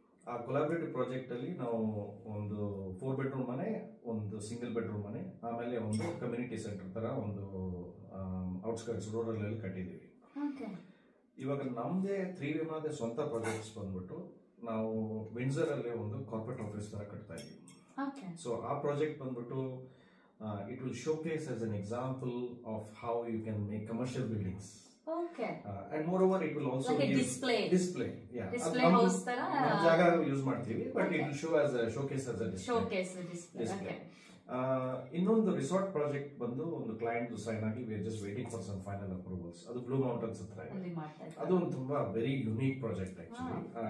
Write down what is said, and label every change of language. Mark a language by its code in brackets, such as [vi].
[kn] ಆ collaborative project ಅಲ್ಲಿ ನಾವು ಒಂದು 4 bedroom ಮನೆ, ಒಂದು ಸಿಂಗಲ್ ಬೆಡ್ರೂಮ್ ಮನೆ, ಆಮೇಲೆ ಒಂದು ಕಮ್ಯುನಿಟಿ ಸೆಂಟರ್ ತರ ಒಂದು ಔಟ್ಸ್ಕರ್ಟ್ಸ್ ರೂರಲ್ ಅಲ್ಲಿ ಕಟ್ಟಿದೀವಿ. ಇವಾಗ ನಮ್ದೇ 3 ಸ್ವಂತ ಪ್ರಾಜೆಕ್ಟ್ಸ್ ಬಂದ್ಬಿಟ್ಟು ನಾವು ವಿಂಡ್ಸರ್ ಅಲ್ಲಿ ಒಂದು ಕಾರ್ಪೊರೇಟ್ ಆಫೀಸ್ ತರ ಕಟ್ತಾ ಇದೀವಿ. ಸೊ ಆ ಪ್ರಾಜೆಕ್ಟ್ ಬಂದ್ಬಿಟ್ಟು [en] it will showcase as an example of how you can make commercial buildings. And moreover it will also like give display. Yeah, display house tara jaga use ಮಾಡ್ತೀವಿ, but it will show as a showcase as a display. [kn] ಇನ್ನೊಂದು resort project ಬಂದು ಒಂದು client sign ಆಗಿ [en] we are just waiting for some final approvals. [kn] ಅದು blue mountains ಹತ್ರ ಇದೆ. ಅದು ಒಂದು ತುಂಬಾ ವೆರಿ ಯುನೀಕ್ ಪ್ರಾಜೆಕ್ಟ್ ಆಕ್ಚುಲಿ.